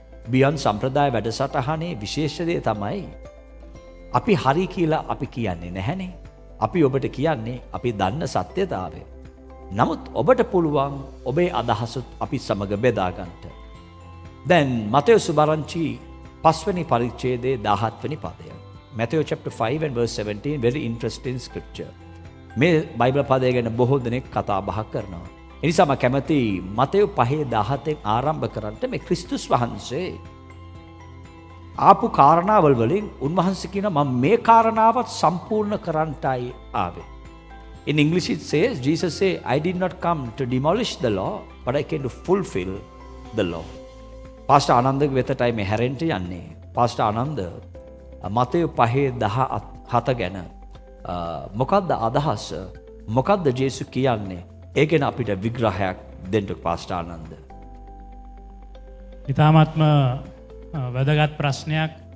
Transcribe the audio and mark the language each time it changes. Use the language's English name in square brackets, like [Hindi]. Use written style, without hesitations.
[Sinhala] බියොන්ඩ් සම්ප්‍රදාය වැඩසටහනේ විශේෂ දේ තමයි අපි හරි කියලා අපි කියන්නේ නැහැනේ. අපි ඔබට කියන්නේ අපි දන්න සත්‍යතාවය. නමුත් ඔබට පුළුවන් ඔබේ අදහසත් අපි සමග බෙදා ගන්නට. දැන් මතෙව් සුභාරංචි 5 වෙනි පරිච්ඡේදයේ 17 වෙනි පදය. [English] Matthew chapter 5 and verse 17, very interesting scripture. [Sinhala] මේ බයිබල් පදය ගැන බොහෝ දෙනෙක් කතා බහ කරනවා. ඒ නිසා මම කැමති මතෙව් 5:17 ආරම්භ කරන්නට මේ ක්‍රිස්තුස් වහන්සේ ආපු කාරණාවල් වලින් උන්වහන්සේ කියනවා මම මේ කාරණාවත් සම්පූර්ණ කරන්නටයි ආවේ. [English] In English it says, Jesus say, I did not come to demolish the law, but I came to fulfill the law. [Sinhala] Pastor ආනන්දගේ වෙතටයි මේ හැරෙන්ට යන්නේ. පාස්ටර් ආනන්ද මතෙව් 5:17 ගැන මොකක්ද අදහස? මොකක්ද ජේසුස් කියන්නේ? ඒ ගැන අපිට විග්‍රහයක් දෙන්න පාස්ටර් ආනන්ද. ඊ타මාත්ම වැදගත් ප්‍රශ්නයක්.